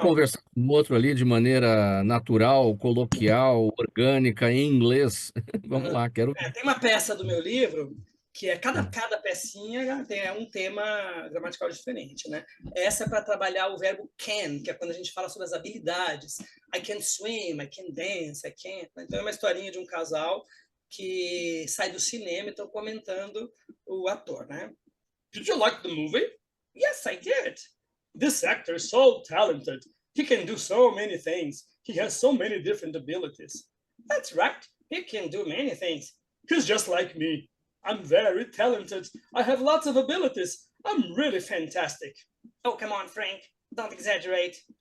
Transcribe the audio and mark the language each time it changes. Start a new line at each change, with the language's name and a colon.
Portuguese: conversar com o outro ali de maneira natural, coloquial, orgânica, em inglês. Vamos lá, quero ver. Tem uma peça do meu livro que é cada, Hum. cada pecinha tem um tema gramatical diferente, né? Essa é para trabalhar o verbo can, que é quando a gente fala sobre as habilidades.
English: I can swim, I can dance, I can.
Portuguese: Então é uma historinha de um casal que sai do cinema e estão comentando o ator, né?
English: Did you like the movie? Yes, I did. This actor is so talented. He can do so many things. He has so many different abilities. That's right. He can do many things. He's just like me. I'm very talented. I have lots of abilities. I'm really fantastic. Oh, come on, Frank. Don't exaggerate.